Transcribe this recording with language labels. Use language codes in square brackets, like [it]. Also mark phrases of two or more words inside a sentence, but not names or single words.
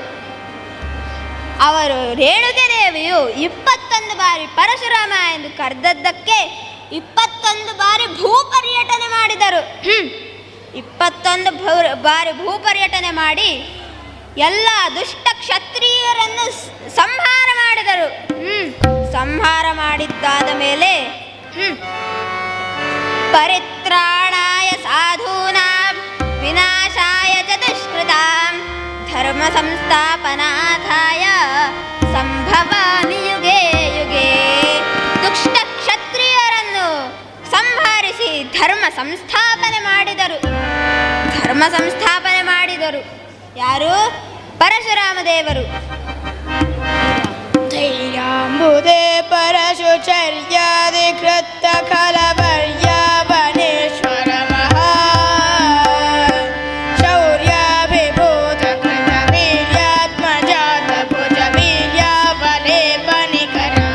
[kn] ಅವರು ರೇಣುಕೆ ದೇವಿಯು 21 ಬಾರಿ ಪರಶುರಾಮ ಎಂದು ಕರೆದದ್ದಕ್ಕೆ 21 ಬಾರಿ ಭೂಪರ್ಯಟನೆ ಮಾಡಿದರು. 21 ಬಾರಿ ಭೂಪರ್ಯಟನೆ ಮಾಡಿ ಎಲ್ಲ ದುಷ್ಟ ಕ್ಷತ್ರಿಯರನ್ನು ಸಂಹಾರ ಮಾಡಿದರು. ಸಂಹಾರ ಮಾಡಿದ್ದಾದ ಮೇಲೆ [sa] ಪರಿತ್ರಾಣಾಯ ಸಾಧೂನಾಂ ವಿನಾಶಾಯ ಚ ದುಷ್ಕೃತಾಂ ಧರ್ಮ ಸಂಸ್ಥಾಪನಾರ್ಥಾಯ ಸಂಭವಾಮಿ ಯುಗೇ ಯುಗೇ. [kn] ದುಷ್ಟ ಕ್ಷತ್ರಿಯರನ್ನು ಸಂಹರಿಸಿ ಧರ್ಮ ಸಂಸ್ಥಾಪನೆ ಮಾಡಿದರು. ಯಾರು? ಪರಶುರಾಮ ದೇವರು. [sa] ಧೈರ್ಯಾಂಬುದೇ ಪರಶುಚರ್ಯಾಧಿಕೃತ ಖಲವರ್ಯ ವನೇಶ್ವರ ಮಹಾ ಶೌರ್ಯಾಭಿಭೂತ ಕೃತ ವೀರ್ಯಾತ್ಮಜಾತ ಭುಜ ವೀರ್ಯ ವಲೇ ಬನಿಕರ